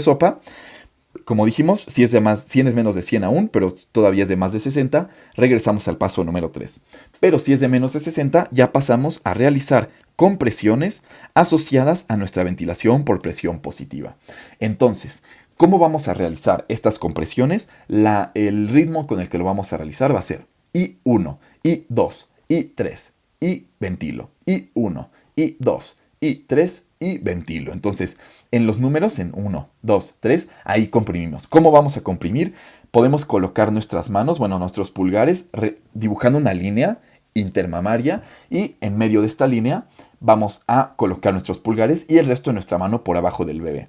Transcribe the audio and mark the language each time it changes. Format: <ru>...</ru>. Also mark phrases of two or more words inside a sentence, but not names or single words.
<es>Sopa, como dijimos, si es menos de 100 aún, pero todavía es de más de 60, regresamos al paso número 3. Pero si es de menos de 60, ya pasamos a realizar compresiones asociadas a nuestra ventilación por presión positiva. Entonces, ¿cómo vamos a realizar estas compresiones? El ritmo con el que lo vamos a realizar va a ser I1, I2, I3, y ventilo. I1, I2, I3 y ventilo. Entonces, en los números, en 1, 2, 3, ahí comprimimos. ¿Cómo vamos a comprimir? Podemos colocar nuestras manos, nuestros pulgares, dibujando una línea intermamaria y en medio de esta línea vamos a colocar nuestros pulgares y el resto de nuestra mano por abajo del bebé.</es>